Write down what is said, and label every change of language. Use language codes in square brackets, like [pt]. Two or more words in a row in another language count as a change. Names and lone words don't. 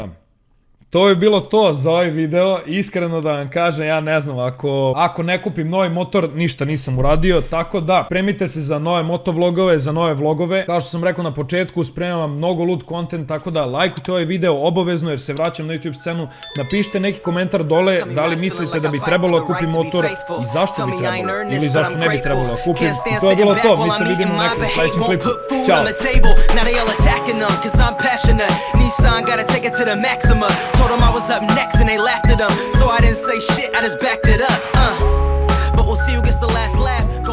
[sr] To je bilo to za ovaj video, iskreno da vam kažem, ja ne znam, ako ne kupim novi motor, ništa nisam uradio, tako da, spremite se za nove motovlogove, za nove vlogove, kao što sam rekao na početku, spremam vam mnogo lud content, tako da, lajkujte ovaj video obavezno, jer se vraćam na YouTube scenu, napišite neki komentar dole, da li mislite da bi trebalo da kupim motor i zašto bi trebalo, ili zašto ne bi trebalo da kupim, i to je bilo to, mi se vidimo u nekom sledećem klipu, ćao! [en] Told them I was up next and they laughed at them. So I didn't say shit, I just backed it up. But we'll see who gets the last laugh.